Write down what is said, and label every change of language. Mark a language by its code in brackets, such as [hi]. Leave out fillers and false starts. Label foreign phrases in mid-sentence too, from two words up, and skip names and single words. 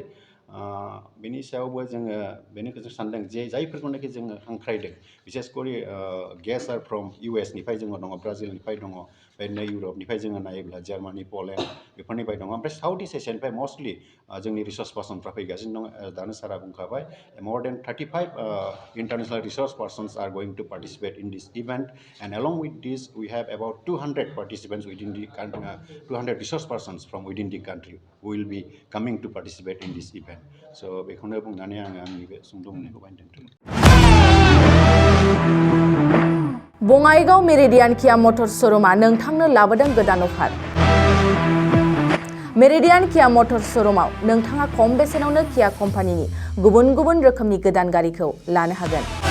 [brx] बेनि सायावबो जोङो बेनिखौ जों सानदों जे जायफोरखौनाखि जोङो हांख्रायदों बिसेसकरि [en] guest are from [brx] इउएसनिफ्राय जोङो दङ ब्राजिलनिफ्राय दङ बेदिनो इउरपनिफ्राय जोङो नायोब्ला जार्मानि पलेण्ड बेफोरनिफ्राय दङ ओमफ्राय साउथ इस्ट एसियानिफ्राय मस्टलि जोंनि रिसर्स पार्सनफ्रा फैगासिनो दङ। दानो सारा बुंखाबाय मर देन [en] 35 international resource persons are going to participate in this event and along with this we have about 200 participants within the 200 resource persons from within the country who will be coming to participate in this event. [brx] So बेखौनो बुंनानै आङो आंनि बे सुंद' बुंनायखौ बाहायनो दोनथ'बाय। बङाइगाव मेरिडियान किया मटर्स श'रुमा नोंथांनो लाबोदों गोदान अफार। मेरिडियान किया मटर्स श'रुमाव नोंथाङा खम बेसेनावनो किया कम्पानिनि गुबुन गुबुन रोखोमनि गोदान गारिखौ लानो हागोन।